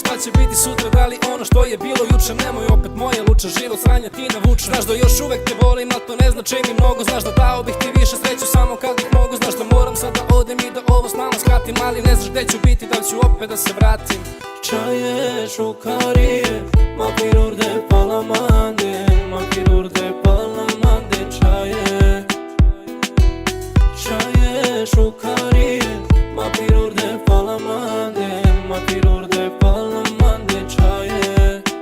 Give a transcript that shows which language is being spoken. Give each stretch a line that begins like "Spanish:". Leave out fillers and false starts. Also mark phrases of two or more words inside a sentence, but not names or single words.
Serbian: Šta će biti sutra, da li ono što je bilo juče? Nemoj opet moje luče, život sranja ti navuče. Znaš da još uvek te volim, a to ne znači mi mnogo. Znaš da dao bih ti više sreću samo kad bih mogu. Znaš da moram sad da odem i da ovo s nama skratim, ali ne znaš gde ću biti, da li ću opet da se vratim.
Romany: Čaje, šukarije, ma piruri de palamande, ma piruri de palamande čaje. Čaje, šukarije, ma piruri de palamande, ma piruri de palamande čaje.